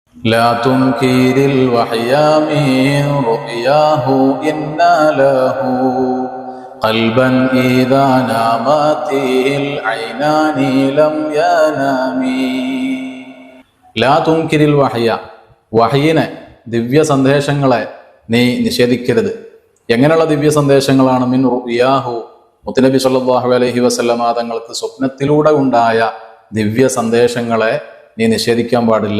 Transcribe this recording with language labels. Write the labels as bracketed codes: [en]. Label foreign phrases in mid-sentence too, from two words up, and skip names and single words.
[ar] لا تنكر الوحي من رؤياه إنا له قلبا إذا نامت العينان لم ينام. لا تنكر الوحي, [ml] വഹയിനെ ദിവ്യ സന്ദേശങ്ങളെ നീ നിഷേധിക്കരുത്. എങ്ങനെയുള്ള ദിവ്യ സന്ദേശങ്ങളാണ്? [ar] من رؤياه, [ml] മുത്തുനബി [ar] صلى الله عليه وسلم [ml] തങ്ങൾക്ക് സ്വപ്നത്തിലൂടെ ഉണ്ടായ ദിവ്യ സന്ദേശങ്ങളെ നീ നിഷേധിക്കാൻ പാടില്ല.